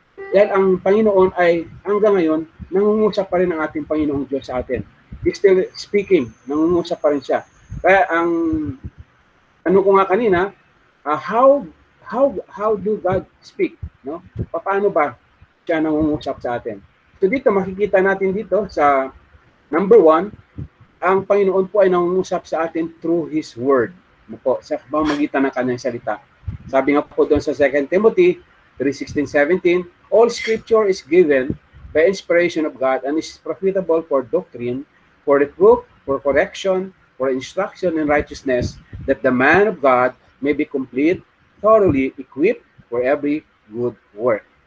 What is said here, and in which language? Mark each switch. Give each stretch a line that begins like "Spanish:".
Filipino: Dahil ang Panginoon ay hanggang ngayon nangungusap pa rin ang ating Panginoong Diyos sa atin.
English: He's still speaking,
Filipino: nangungusap pa rin siya. Kaya ang ano ko nga kanina,
English: how do God speak,
Filipino: no? Paano ba siya nangungusap sa atin? So dito makikita natin dito sa number 1, ang Panginoon po ay nangungusap sa atin
English: through His Word.
Filipino: Ano po, sa pamamagitan ng kanyang salita. Sabi nga po doon sa
English: 2 Timothy 3:16-17, all Scripture is given by inspiration of God and is profitable for doctrine, for reproof, for correction, for instruction in righteousness, that the man of God may be complete, thoroughly equipped for every good work.